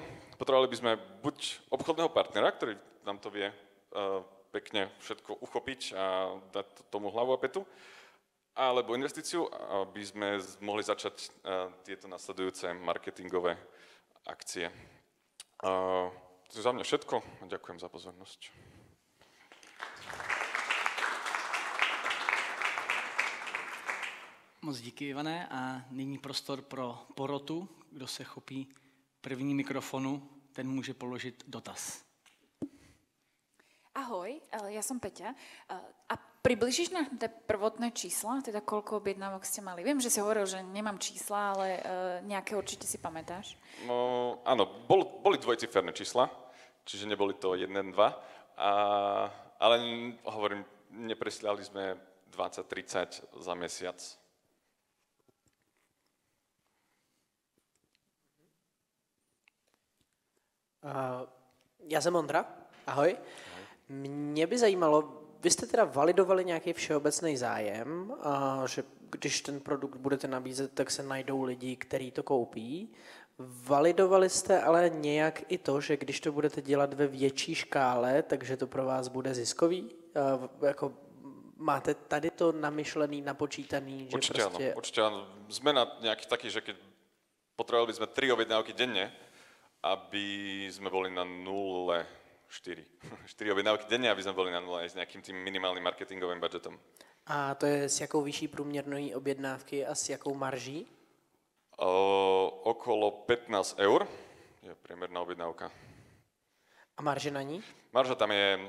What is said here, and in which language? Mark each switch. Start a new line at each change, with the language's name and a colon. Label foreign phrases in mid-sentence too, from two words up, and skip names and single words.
Slovak: Potrebovali by sme buď obchodného partnera, ktorý nám to vie pekne všetko uchopiť a dať tomu hlavu a petu, alebo investíciu, aby sme mohli začať tieto nasledujúce marketingové akcie. To je za mňa všetko a ďakujem za pozornosť.
Czech: Moc díky, Ivane, a nyní prostor pro porotu. Kdo se chopí první mikrofonu, ten může položit dotaz.
Slovak: Ahoj, ja som Peťa a približíš nám tie prvotné čísla, teda koľko objednávok ste mali? Viem, že si hovoril, že nemám čísla, ale nejaké určite si pamätáš. No, áno, boli dvojciferné čísla, čiže neboli to 1, 2, ale hovorím, nepresliali sme 20-30 za mesiac.
Czech: Já jsem Ondra, ahoj. Mě by zajímalo, vy jste teda validovali nějaký všeobecný zájem, že když ten produkt budete nabízet, tak se najdou lidi, kteří to koupí. Validovali jste ale nějak i to, že když to budete dělat ve větší škále, takže to pro vás bude ziskový? Jako máte tady to namyšlený, napočítaný? Že
Slovak: Určite
Czech: prostě...
Slovak: áno, určite áno. Sme na nejaký taký, že keď potrebovali by sme 3 objednávky denne, aby sme boli na 0,4. 4 objednávky denne, aby sme boli na 0 aj s nejakým tým minimálnym marketingovým budžetom.
Czech: A to je s jakou vyšší průměrnou objednávky a s jakou marží?
Slovak: Okolo 15 eur je priemerná objednávka.
Czech: A marže na ní?
Slovak: Marža tam je